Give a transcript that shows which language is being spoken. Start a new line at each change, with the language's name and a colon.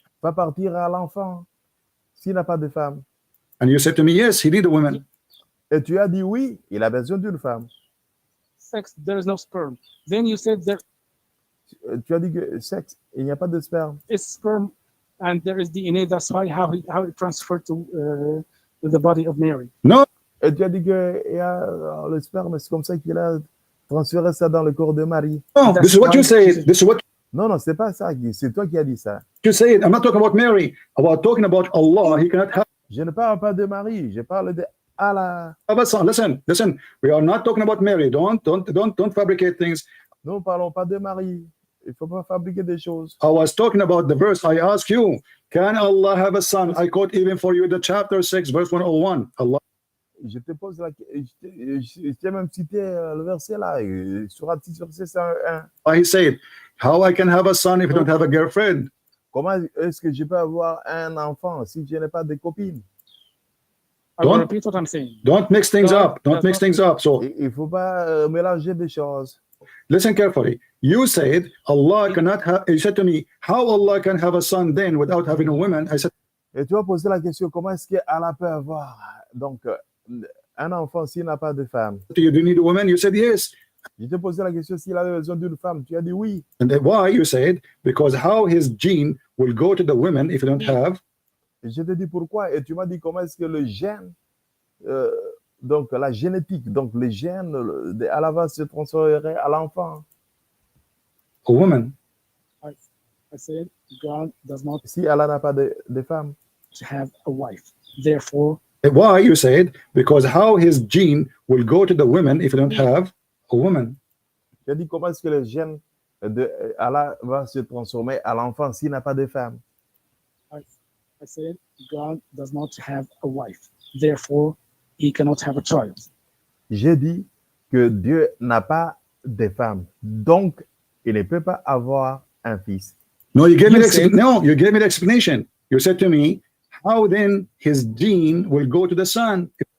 French: va partir à l'enfant s'il n'a pas de femme?
English: And you said to me, yes, he need a woman.
French: Et tu as dit oui, il a besoin d'une femme.
English: sex, there is no sperm. Then you said there
French: Tu as dit que sexe, il n'y a pas de sperme.
English: is sperm and there is DNA, that's why how it transferred to the body of Mary. No,
French: Et tu as dit que il y a, le sperme, c'est comme ça qu'il a transféré ça dans le corps de Marie.
English: no, this is what you say. This is what
French: Non, non, c'est pas ça. C'est toi qui as dit ça.
English: you say. I'm not talking about Mary. About talking about Allah. He cannot have
French: Je ne parle pas de Marie, je parle de Allah.
English: a son. Listen. We are not talking about Mary. Don't fabricate things.
French: Nous ne parlons pas de Marie. Il ne faut pas fabriquer des choses.
English: I was talking about the verse. I ask you, can Allah have a son? I quote even for you the chapter 6, verse 101. Allah.
French: je te pose la je t'ai même cité le verset là, Surat 6, verset 101.
English: He said, how I can have a son if I don't have a girlfriend?
French: Comment est-ce que je peux avoir un enfant si je n'ai pas de copine?
English: I will repeat what I'm saying. Don't mix things God up. Don't does mix not- things up. So
French: Il faut pas mélanger des choses.
English: listen carefully. You said Allah cannot have. You said to me, how Allah can have a son then without having a woman? I said,
French: Et tu vas poser la question, comment est-ce qu'Allah peut avoir donc un enfant s'il n'a pas de femme?
English: do you need a woman? You said yes.
French: Je t'ai posé la question s'il avait besoin d'une femme. Tu as dit oui.
English: And then why? You said because how his gene will go to the women if you don't have.
French: Et je te dis pourquoi. Et tu m'as dit comment est-ce que le gène, donc la génétique, donc les gènes d'Allah va se transférer à l'enfant.
English: A woman. I said God does not
French: Si Allah n'a pas de femme.
English: have a wife. Therefore, Why? You said because how his gene will go to the women if you don't have a woman.
French: Tu as dit comment est-ce que le gène de Allah va se transformer à l'enfant s'il n'a pas de femme.
English: I said God does not have a wife. Therefore, he cannot have a child.
French: J'ai dit que Dieu n'a pas de femme. Donc, il ne peut pas avoir un fils.
English: No, you gave me You the said- you gave me the explanation. You said to me, how then his gene will go to the son?